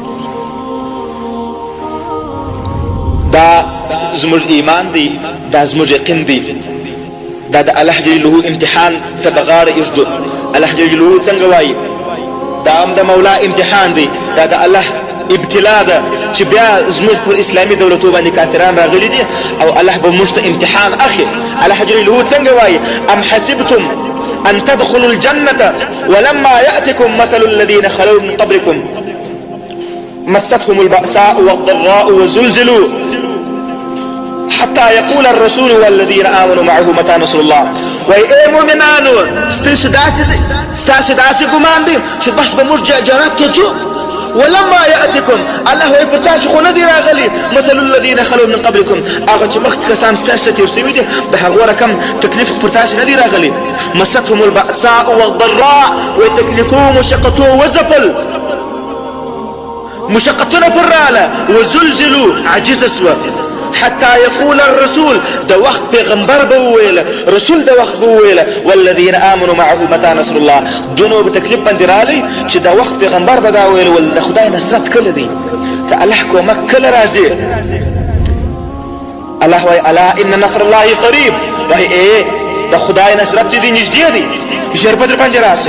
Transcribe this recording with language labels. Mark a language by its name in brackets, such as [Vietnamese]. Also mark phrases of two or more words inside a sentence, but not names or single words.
[Pashto] دا زموږ ایمان دی، دا زموږ یقین دی، دا د [Arabic] الله جل جلاله [Pashto] امتحان ته په غاړه ایږدو. [Arabic] الله جل جلاله [Pashto] څنګه وایي دا هم د مولا امتحان دی، دا د الله ابتلا ده چې بیا زموږ پر اسلامي دولتو باندې کافران راغلي دي او الله به موږ ته امتحان اخلي. [Arabic] الله جل جلاله څنګه وایي ام حسبتم ان تدخلوا الجنة ولما يأتكم مثل الذين خلوا من قبلكم مستهم البأساء والضراء وزلزلوا حتى يقول الرسول والذين آمنوا معه متى نصر الله. [Pashto] وای اے مؤمنانو ستاسو داسې ګمان دی چې بس به موږ جنت ته ځو. [Arabic] ولما يأتكم الله [Pashto] وای پر تاسو خو نه دی راغلی [Arabic] مثل الذين خلوا من قبلكم، [Pashto] هغه چې مخکې کسان ستاسو تېر شوي دي د هغو رقم تکلیف پر تاسو نه دی راغلی. [Arabic] مستهم البأساء والضراء، [Pashto] وای تکلیفو مشقتو وزپل، مشقتونه پر راله، وزلزلوا عجزه سوه [Arabic] حتى يقول الرسول [Pashto] د وخت پیغمبر به وویله، رسول د وخت به وویله [Arabic] والذین آمنوا معه متى نصر الله، [Pashto] دونو به تکلیف باندې رالی چې د وخت پیغمبر به دا ویل ول د خدای نصرت کله دی، د الله کومک کله راځي. الله وایي [Arabic] الا ان نصر الله قریب، [Pashto] وایي ای د خدای نصرت چې دی نږدې دی، ژر به در باندې راشي.